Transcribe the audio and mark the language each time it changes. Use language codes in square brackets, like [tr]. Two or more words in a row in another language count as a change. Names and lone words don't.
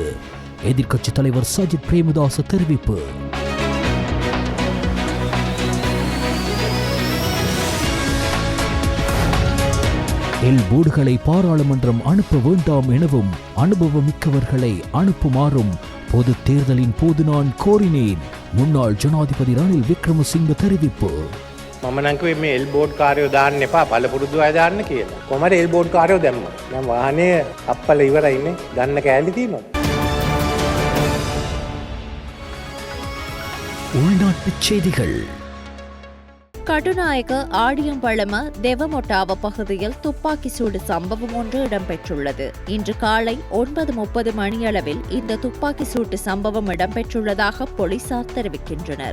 [ta] எதிர்க்கட்சித் தலைவர் சஜித் பிரேமதாச தெரிவிப்பு. எல் போர்டுகளை பாராளுமன்றம் அனுப்ப வேண்டாம் எனவும் அனுபவமிக்கவர்களை அனுப்புமாறும் பொது தேர்தலின் போது நான் கோரினேன். முன்னாள் ஜனாதிபதி ரணில் விக்ரமசிங்க தெரிவிப்பு. [si] මම නම් කිව්වේ මේ [en] L board [si] කාර්යෝ දාන්න එපා, පළපුරුදු අය දාන්න කියලා. කොහමද [en] L board [si] කාර්යෝ දැම්මා? දැන් වාහනේ අප්පල ඉවරයිනේ. ගන්න කෑලි තියෙනවා. [ta] உள்நாட்டுச் செய்திகள். கட்டுநாயக்க ஆடியம்பழம தெவமொட்டாவ பகுதியில் துப்பாக்கி சூடு சம்பவம் ஒன்று இடம்பெற்றுள்ளது. இன்று காலை 9:30 மணியளவில் இந்த துப்பாக்கி சூட்டு சம்பவம் இடம்பெற்றுள்ளதாக போலீசார் தெரிவிக்கின்றனர்.